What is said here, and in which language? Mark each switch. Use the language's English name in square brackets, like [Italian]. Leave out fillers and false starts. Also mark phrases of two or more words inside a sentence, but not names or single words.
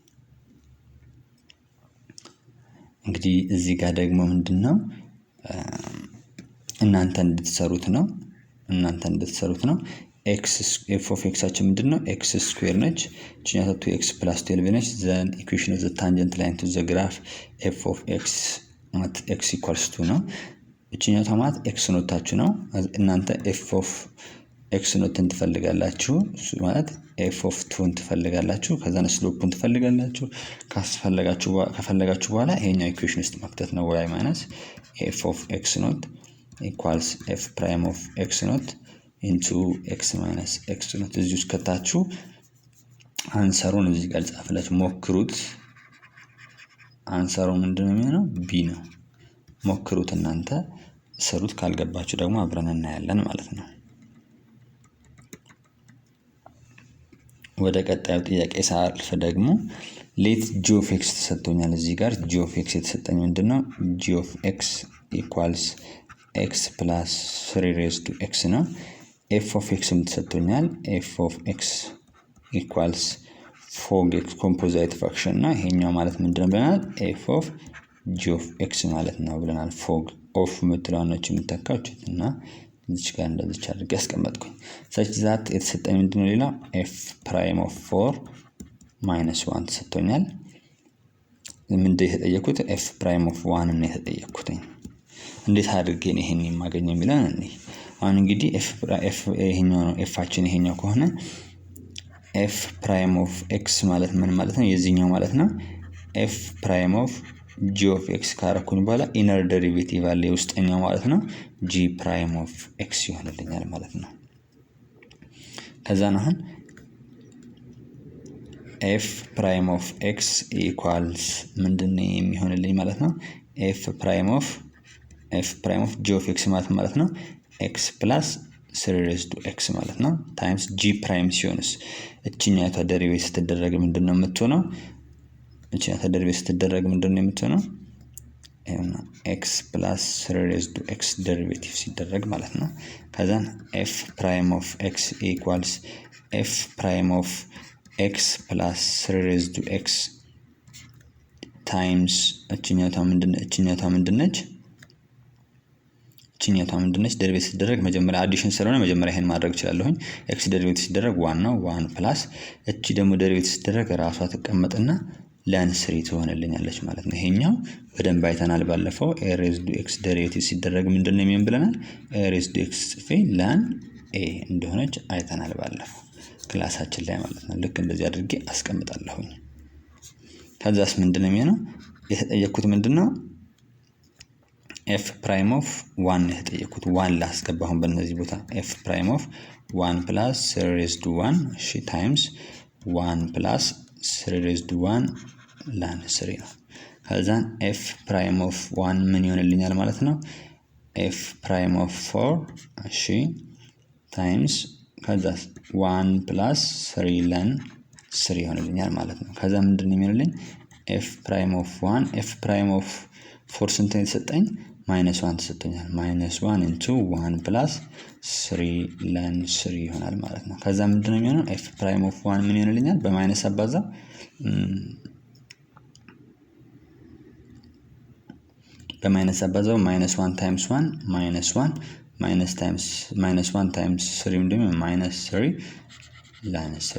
[Amharic] እንግዲህ እዚህ ጋር ደግሞ ምንድነው እናንተ እንድትሰሩት ነው x [English] f of x [Amharic] አችን ምንድነው x ስኩዌር ነች እቺኛው 2x + 12 ነች [English] then equation of the tangent line to the graph f of x at x equals 2 ነው [Amharic] እቺኛው ታማት x ኖታችሁ ነው እናንተ [English] f of x [Amharic] ኖትን ትፈልጋላችሁ ማለት [English] f of 2 [Amharic] ትፈልጋላችሁ ከዛ ስሎፑን ትፈልጋላችሁ ከፈለጋችሁ በኋላ ይሄኛው ኢኩዌሽን ውስጥ መክተት ነው y - [English] f of x not equals f prime of x not into x minus x not [Amharic] እዚህ ውስጥ ከታችሁ አንሰሩን እዚህ ጋር ጻፈላችሁ ሞክሩት አንሰሩ ምንድነው የሚሆነው b ነው ሞክሩት እናንተ ሰሩት ካልገባችሁ ደግሞ አብረን እናያለን ማለት ነው ወደ ቀጣዩ ጥያቄ ሳልፍ ደግሞ ሌት [English] g of x [Amharic] ተሰጥቶኛል እዚህ ጋር [English] g of x [Amharic] የተሰጠኝ ምንድነው [English] g of x equals x plus 3 raised to x ነው f of x ተሰጥቶኛል f of x equals fog x composite function [Amharic] እና ይሄኛው ማለት ምንድነው ብለናል [English] f of g of [Amharic] x ማለት ነው ብለናል fog of ምትላኖች የምትተካውትና እዚህ ጋር እንደዚህ አድርጌ ያስቀመጥኩኝ [English] such that [Amharic] የተሰጠኝ ምንድነው ሌላ [English] f prime of 4 minus 1 [Amharic] ተሰጥቶኛል ምንድነው የተጠየቁት [English] f prime of 1 [Amharic] ነው የተጠየቁት እንዴት አድርጌ ነው ይሄን የማገኘው የሚለን እንዴ አሁን እንግዲህ f ይሄኛው ነው f አችን ይሄኛው ከሆነ [English] f prime of x [Amharic] ማለት ምን ማለት ነው የዚህኛው ማለት ነው [English] f prime of g of x [Amharic] ካረኩኝ በኋላ [English] inner derivative [Amharic] አለ የውስጠኛው ማለት ነው [English] g prime of x [Amharic] ይሆንልኛል ማለት ነው ከዛ ነው [English] f prime of x equals [Amharic] ምንድነው የሚሆንልኝ ማለት ነው [English] f prime of g of x [Amharic] ማለት ነው [English] x plus 3 raised to x [Amharic] ማለት ነው [English] times g prime [Amharic] ሲሆንስ እቺኛቷ ዴሪቬቲቭ ስትደረግ ምንድነው የምትሆነው እቺኛቷ ዴሪቬቲቭ ስትደረግ ምንድነው የምትሆነው [English] x plus 3 raised to x [Amharic] ዴሪቬቲቭ ሲደረግ ማለት ነው ከዛ [English] f prime of x equals f prime of x plus 3 raised to x times [Amharic] እቺኛቷ ምንድነች ዴሪቬቲቭ ሲደረግ መጀመሪያ አዲሽን ስለሆነ መጀመሪያ ይሄን ማድረግ ይችላልሁኝ x ዴሪቬቲቭ ሲደረግ 1 ነው 1 ፕላስ እቺ ደግሞ ዴሪቬቲቭ ሲደረግ ራሷ ተቀመጥና ለን 3 ትሆንልኛለች ማለት ነው ይሄኛው በደንብ አይተናል ባለፈው [English] a raised to x [Amharic] ዴሪቬቲቭ ሲደረግ ምንድነው የሚሆን ብለናል [English] a raised to x [Amharic] ለን a እንደሆነች አይተናል ባለፈው ክላሳችን ላይ ማለት ነው ልክ እንደዚህ አድርጌ አስቀምጣለሁኝ ከዛስ ምንድነው የሚሆነው የተጠየቁት ምንድነው [English] f prime of 1 [Amharic] የተጠየቁት 1 ላስገባሁን በእነዚህ ቦታ [English] f prime of 1 plus 3 raised to 1 እሺ times 1 plus 3 raised to 1 ላን 3 ነው ከዛን f prime of 1 [Amharic] ምን ይሆንልኛል ማለት ነው [English] f prime of 4 [Amharic] እሺ times ከዛ 1 plus 3 ላን 3 ይሆንልኛል ማለት ነው ከዛ ምንድነው የሚሆንልኝ [English] f prime of 1 f prime of 4 [Amharic] ስንት ነው የተሰጠኝ -1 ተሰጥቶኛል -1 into 1 plus 3 ለን 3 ይሆናል ማለት ነው ከዛ ምንድነው የሚሆነው [English] f prime of 1 [Amharic] ምን ይሆንልኛል በማይነስ አባዛ በማይነስ አባዛው -1 times 1 -1 -1 times 3 እንደም -3 ለን 3